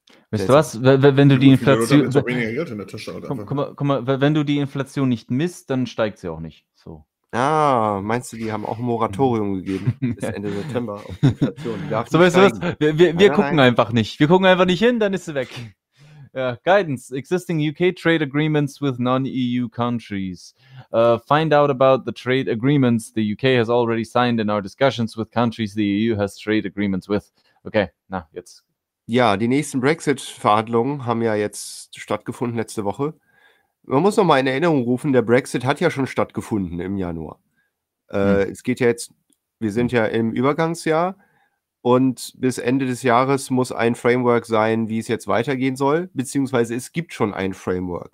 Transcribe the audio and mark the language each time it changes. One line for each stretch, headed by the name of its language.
German: Weißt du was, wenn du die Inflation... Wenn du die Inflation nicht misst, dann steigt sie auch nicht so. Ah, meinst du, die haben auch ein Moratorium gegeben bis Ende September auf Inflation? So, weißt du was? Wir gucken einfach nicht hin, dann ist sie weg. Ja, Guidance.
English: Existing UK trade agreements with non-EU countries. Find out about the trade agreements the UK has already signed in our discussions with countries the EU has trade agreements with.
German: Okay, na, jetzt. Ja, die nächsten Brexit-Verhandlungen haben ja jetzt stattgefunden letzte Woche. Man muss noch mal in Erinnerung rufen, der Brexit hat ja schon stattgefunden im Januar. Es geht ja jetzt, wir sind ja im Übergangsjahr und bis Ende des Jahres muss ein Framework sein, wie es jetzt weitergehen soll, beziehungsweise es gibt schon ein Framework.